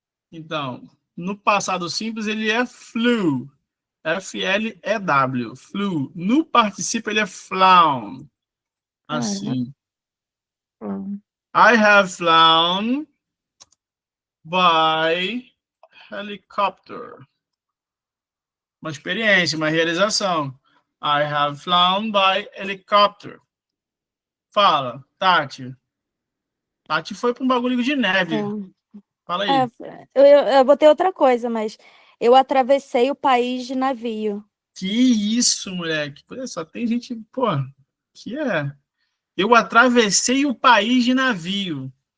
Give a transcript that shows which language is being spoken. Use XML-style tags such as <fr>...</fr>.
<pt>Então, no passado simples ele é flew. F-L-E-W. Flew. No participio ele é flown. Assim.</pt> <en>I have flown by helicopter.</en> <pt>Uma experiência, uma realização.</pt> <en>I have flown by helicopter.</en> <pt>Fala, Tati. Tati foi para um bagulho de neve. Fala aí. Eu botei outra coisa, mas eu atravessei o país de navio. Que isso, moleque. Só tem gente, pô, que é. Eu atravessei o país de navio.</pt>